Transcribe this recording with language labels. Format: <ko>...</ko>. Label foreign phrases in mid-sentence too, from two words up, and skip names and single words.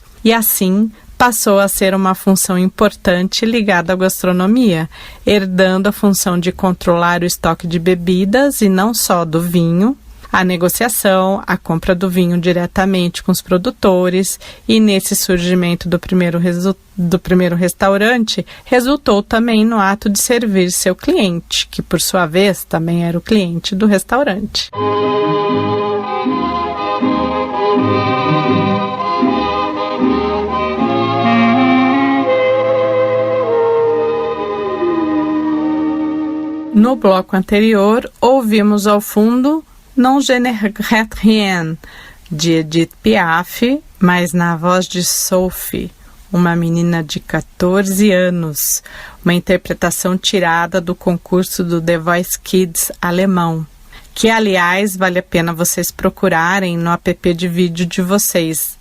<pt>E assim passou a ser uma função importante ligada à gastronomia, herdando a função de controlar o estoque de bebidas e não só do vinho, a negociação, a compra do vinho diretamente com os produtores, e nesse surgimento do primeiro restaurante, resultou também no ato de servir seu cliente, que por sua vez também era o cliente do restaurante. No bloco anterior, ouvimos ao fundo Non je ne regrette rien, de Edith Piaf, mas na voz de Sophie, uma menina de 14 anos, uma interpretação tirada do concurso do The Voice Kids alemão, que, aliás, vale a pena vocês procurarem no app de vídeo de vocês.</pt>